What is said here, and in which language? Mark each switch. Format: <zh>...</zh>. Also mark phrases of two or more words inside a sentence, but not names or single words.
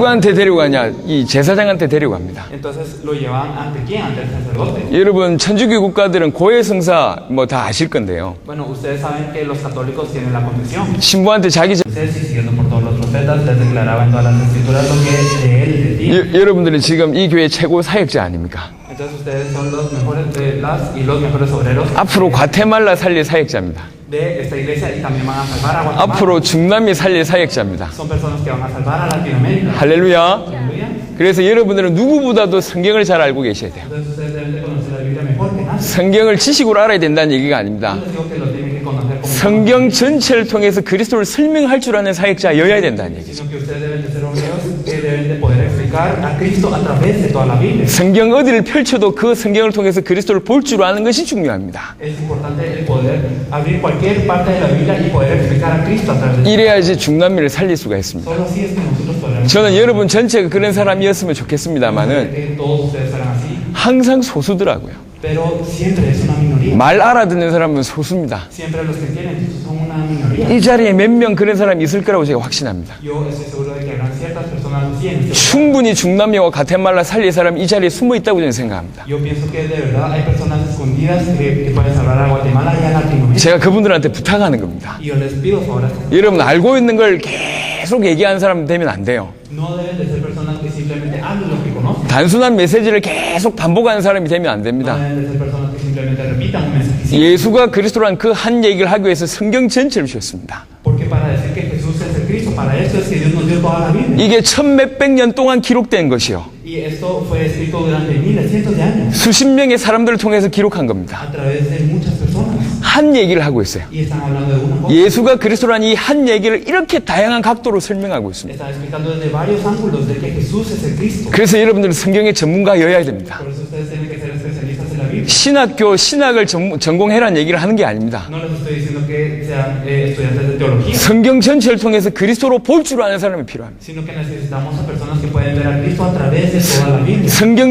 <ko>누구한테 데리고 가냐? 이 제사장한테 데리고 갑니다.</ko> <es>Entonces lo llevaban ante quién? Ante el sacerdote.</es> <ko>여러분 천주교 국가들은 고해성사 뭐 다 아실 건데요.</ko> <es>Bueno, ustedes saben que los católicos tienen la confesión.</es> <ko>신부한테 자기</ko> <es>Ustedes, y siguiendo por todos los profetas, les declaraba en todas las escrituras lo que de él decía.</es> <ko>여러분들은 지금 이 교회 최고 사역자 아닙니까?</ko> <es>Entonces ustedes son los mejores de las y los mejores obreros</es> <ko>앞으로 과테말라 살릴 사역자입니다.</ko> <es>de esta iglesia y también van a salvar a Guatemala.</es> <ko>앞으로 중남미 살릴 사역자입니다.</ko> <es>Son personas que van a salvar a Latinoamérica.</es> <ko>할렐루야.</ko> <es>Aleluya.</es> <ko>그래서 여러분들은 누구보다도 성경을 잘 알고 계셔야 돼요.</ko> <es>Entonces ustedes deben de conocer la Biblia mejor que nadie.</es> <ko>성경을 지식으로 알아야 된다는 얘기가 아닙니다.</ko> <es>No les digo que lo tienen que conocer como</es> <ko>성경 전체를 통해서 그리스도를 설명할 줄 아는 사역자여야 된다는 얘기죠.</ko> <es>sino que ustedes deben de ser obreros que deben de poder explicar a Cristo a través de toda la Biblia.</es> <ko>성경 어디를 펼쳐도 그 성경을 통해서 그리스도를 볼 줄 아는 것이 중요합니다.</ko> <es>Es importante el poder abrir cualquier parte de la Biblia y poder explicar a Cristo a través de</es> <ko>이래야지 중남미를 살릴 수가 있습니다.</ko> <es>Solo así es que nosotros podremos.</es> <ko>저는 여러분 전체가 그런 사람이었으면 좋겠습니다만은</ko> <es>Que todos ustedes serán así,</es> <ko>항상 소수더라고요.</ko> <es>pero siempre es una minoría.</es> <ko>말 알아듣는 사람은 소수입니다.</ko> <es>Siempre los que entienden son una minoría.</es> <ko>이 자리에 몇 명 그런 사람이 있을 거라고 제가 확신합니다.</ko> <es>Yo estoy seguro de que habrán ciertas personas así en este lugar.</es> <ko>충분히 중남미와 가테말라 살릴 사람이 이 자리에 숨어 있다고 저는 생각합니다.</ko> <es>Yo pienso que de verdad hay personas escondidas que pueden salvar a Guatemala y a Latinoamérica.</es> <ko>제가 그분들한테 부탁하는 겁니다.</ko> <es>Y yo les pido favor a estas</es> <ko>여러분 알고 있는 걸 계속 얘기하는 사람 되면 안 돼요.</ko> <es>no deben de ser personas que simplemente hablen lo que conocen.</es> <ko>단순한 메시지를 계속 반복하는 사람이 되면 안</ko> <es>No</es> <ko>됩니다.</ko> <es>deben de ser personas que simplemente repitan un mensaje.</es> <ko>예수가 그리스도란 그 한 얘기를 하기 위해서 성경 전체를 주셨습니다.</ko> <es>Porque para decir que Jesús es el Cristo, para eso es que Dios nos dio toda la Biblia.</es> <ko>이게 1100몇 년 동안 기록된 것이요.</ko> <es>Y esto fue escrito durante miles, cientos de años</es> <ko>수십 명의 사람들을 통해서 기록한 겁니다.</ko> <es>a través de muchas personas.</es> <ko>한 얘기를 하고 있어요.</ko> <es>Y están hablando de una cosa.</es> <ko>예수가 그리스도란 이 한 얘기를 이렇게 다양한 각도로 설명하고 있습니다.</ko> <es>Están explicando desde varios ángulos de que Jesús es el Cristo.</es> <ko>그래서 여러분들은 성경의 전문가여야 됩니다.</ko> <es>Por eso ustedes tienen que ser especialistas en la Biblia.</es> <ko>신학을 전공해라는 얘기를 하는 게 아닙니다.</ko> <es>No les estoy diciendo que sean estudiantes de teología,</es> <ko>성경 전체를 통해서 그리스도로 볼 줄 아는 사람이 필요합니다.</ko> <es>sino que necesitamos a personas que pueden ver a Cristo a través de toda la Biblia.</es>